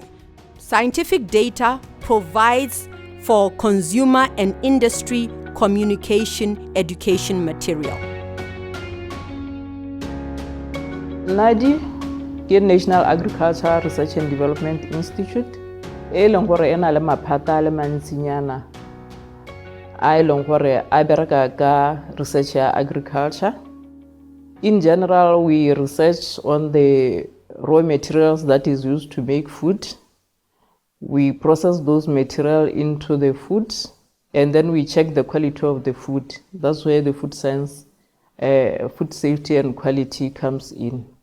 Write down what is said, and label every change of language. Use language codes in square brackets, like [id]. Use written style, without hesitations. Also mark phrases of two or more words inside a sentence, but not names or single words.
[en] Scientific data provides for consumer and industry communication education material. [tn] NADI ke National Agriculture Research and Development Institute e leng gore ena le maphata le mantsinyana a leng gore a bereka ka research ya agriculture. [en] In general, we research on the raw materials that is used to make food. We process those materials into the food, and then we check the quality of the food. That's where the food science, food safety and quality comes in.